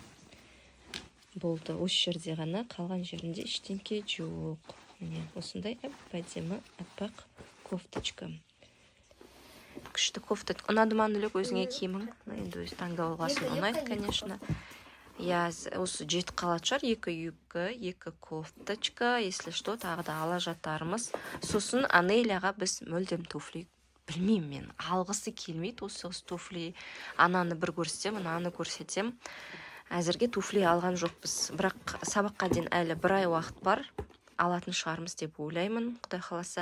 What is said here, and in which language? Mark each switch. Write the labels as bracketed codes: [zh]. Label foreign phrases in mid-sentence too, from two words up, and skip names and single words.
[kk] Болды, осы жерде ғана, қалған жерінде ештеңке жоқ. Міне, осындай әдемі аппақ кофточка. Күшті кофта. Ұнады ма, Анелік, өзіңе киімің? Енді өзі таңдап алғасын ұнайды, конечно. Осы жетіп қалады шығар, екі юбка, екі кофточка, [ru] если что, [kk] тағы да ала жатармыз. Сосын Анелияға біз мүлдем туфли, білмеймін мен, алғысы келмейді осы туфли. Ананы бір көрсетем, ананы көрсетем. Әзірге туфли алған жоқпыз. Бірақ сабаққа дейін әлі бір ай уақыт бар. Алатын шығармыз деп ойлаймын, Құдай қаласа.